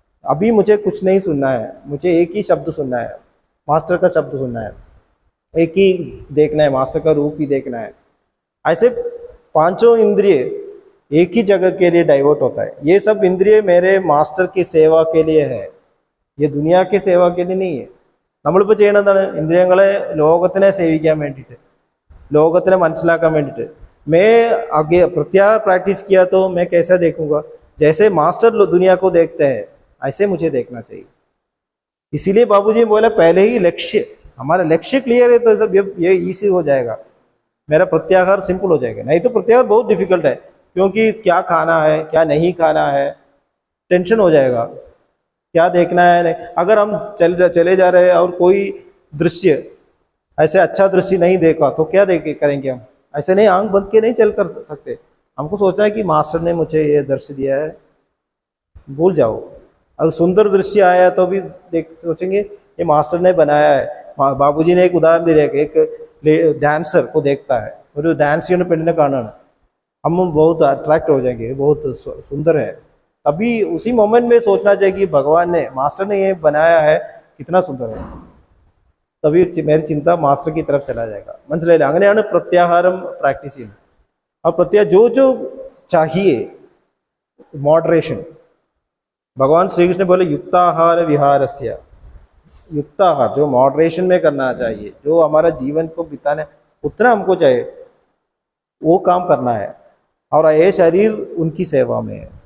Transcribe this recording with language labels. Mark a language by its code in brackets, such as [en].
[hi] अभी मुझे कुछ नहीं सुनना है, मुझे एक ही शब्द सुनना है, मास्टर का शब्द सुनना है, एक ही देखना है, मास्टर का रूप ही देखना है। ऐसे पांचों इंद्रिय एक ही जगह के लिए डाइवर्ट होता है। ये सब इंद्रिय मेरे मास्टर की सेवा के लिए है, ये दुनिया की सेवा के लिए नहीं है। [ml] നമ്മളിപ്പോൾ ചെയ്യണത് എന്താണ്? ഇന്ദ്രിയങ്ങളെ ലോകത്തിനെ സേവിക്കാൻ വേണ്ടിയിട്ട്, ലോകത്തിനെ മനസ്സിലാക്കാൻ വേണ്ടിയിട്ട്। [hi] मैं आगे प्रत्याहार प्रैक्टिस किया तो मैं कैसा देखूंगा? जैसे मास्टर दुनिया को देखते हैं ऐसे मुझे देखना चाहिए। इसीलिए बाबूजी ने बोला पहले ही लक्ष्य, हमारा लक्ष्य क्लियर है तो सब ये इजी हो जाएगा, मेरा प्रत्याहार सिंपल हो जाएगा। नहीं तो प्रत्याहार बहुत डिफिकल्ट है, क्योंकि क्या खाना है, क्या नहीं खाना है, टेंशन हो जाएगा, क्या देखना है नहीं। अगर हम चले जा रहे हैं और कोई दृश्य ऐसे अच्छा दृश्य नहीं देखा तो क्या देख करेंगे हम? ऐसे नहीं, आंख बंद के नहीं चल कर सकते। हमको सोचना है कि मास्टर ने मुझे ये दृश्य दिया है, भूल जाओ। अगर सुंदर दृश्य आया तो भी देख सोचेंगे ये मास्टर ने बनाया है। बाबूजी ने एक उदाहरण दिया कि एक डांसर को देखता है, और डांस पेण्डिने കാണാണ്, हम बहुत अट्रैक्ट हो जाएंगे, बहुत सुंदर है। तभी उसी मोमेंट में सोचना चाहिए कि भगवान ने, मास्टर ने ये बनाया है, कितना सुंदर है, तभी मेरी चिंता मास्टर की तरफ चला जाएगा। [ml] മനസ്സിലായില്ലേ? അങ്ങനെയാണ് പ്രത്യാഹാരം പ്രാക്ടീസ് ചെയ്യുന്നത്। [hi] और जो जो चाहिए मॉडरेशन, भगवान श्री कृष्ण बोले युक्ताहार विहारस्य, युक्ताहार जो मॉडरेशन में करना चाहिए, जो हमारा जीवन को बिताने उतना हमको चाहिए वो काम करना है, और ये शरीर उनकी सेवा में है।